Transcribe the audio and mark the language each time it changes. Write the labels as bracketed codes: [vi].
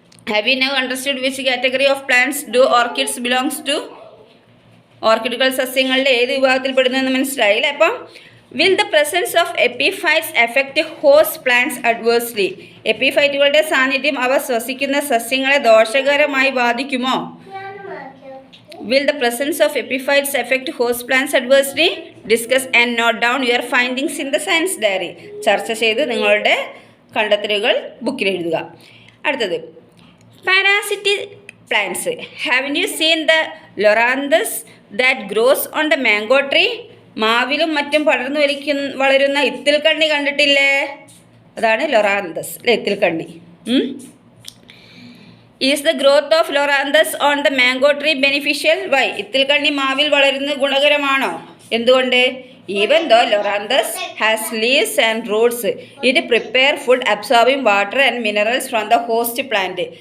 [en] Have you now understood which category of plants do orchids belongs to? [ml] ഓർക്കിഡുകൾ സസ്യങ്ങളുടെ ഏത് വിഭാഗത്തിൽപ്പെടുന്നു എന്ന് മനസ്സിലായില്ലേ. അപ്പം [en] Will the presence of epiphytes effect host plants adversely? [ml] എപ്പിഫൈറ്റുകളുടെ സാന്നിധ്യം അവ ശ്വസിക്കുന്ന സസ്യങ്ങളെ ദോഷകരമായി ബാധിക്കുമോ? [en] Will the presence of epiphytes affect host plants adversely? Discuss and note down your findings in the science diary. [ml] ചർച്ച ചെയ്ത് നിങ്ങളുടെ കണ്ടെത്തലുകൾ ബുക്കിൽ എഴുതുക. അടുത്തത് [en] parasitic plants. Haven't you seen the loranthus that grows on the mango tree? [ml] മാവിലും മറ്റും പടർന്നു വളരുന്ന ഇത്തിൽക്കണ്ണി കണ്ടിട്ടില്ലേ? അതാണ് ലൊറാന്തസ് അല്ലേ, ഇത്തിൽക്കണ്ണി. [en] Is the growth of loranthus on the mango tree beneficial? Why? [ml] ഇത്തിൽക്കണ്ണി മാവിൽ വളരുന്നത് ഗുണകരമാണോ? എന്തുകൊണ്ട്? [en] Even though loranthus has leaves and roots, it prepare food absorbing water and minerals from the host plant.